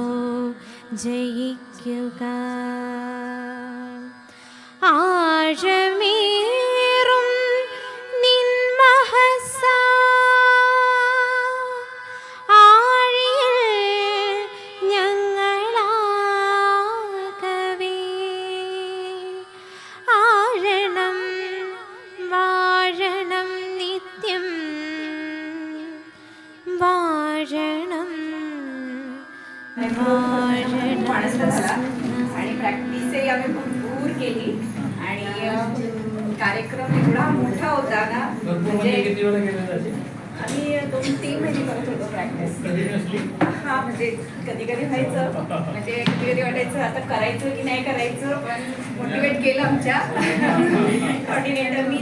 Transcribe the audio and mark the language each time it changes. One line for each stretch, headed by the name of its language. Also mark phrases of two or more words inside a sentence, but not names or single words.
Malayalam: ജയിക്കുക ആഴമേറും നിൻ മഹസ്സ ആഴിയിൽ ഞങ്ങളാകവേ. ആഴണം വാഴണം നിത്യം വാഴണം
Marathi: आणि प्रॅक्टिसही आम्ही भरपूर केली आणि कार्यक्रम एवढा मोठा होता ना. म्हणजे आम्ही 2-3 महिने करत होतो प्रॅक्टिस. हा म्हणजे कधी कधी व्हायचं, म्हणजे कधी कधी वाटायचं आता करायचं की नाही करायचं, पण मोटिवेट केलं आमच्या कॉर्डिनेटरनी.